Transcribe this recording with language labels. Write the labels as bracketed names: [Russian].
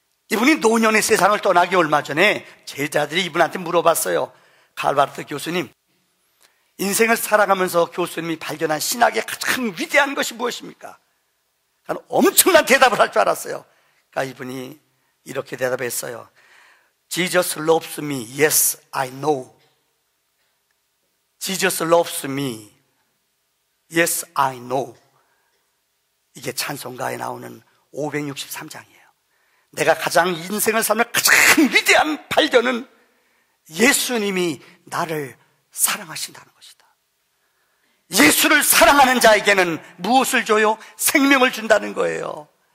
[Korean] 이분이 노년의 세상을 떠나기 얼마 전에 제자들이 이분한테 물어봤어요. 칼 바르트 교수님, 인생을 살아가면서 교수님이 발견한 신학의 가장 위대한 것이 무엇입니까? 엄청난 대답을 할 줄 알았어요. 그러니까 이분이 이렇게 대답했어요. [English] Jesus loves me, yes, I know. Jesus loves me, yes, I know. [Korean] 이게 찬송가에 나오는 563장이에요. 내가 가장 인생을 살면 가장 위대한 발견은 예수님이 나를 사랑하신다는 것이다. 예수를 사랑하는 자에게는 무엇을 줘요? 생명을 준다는 거예요.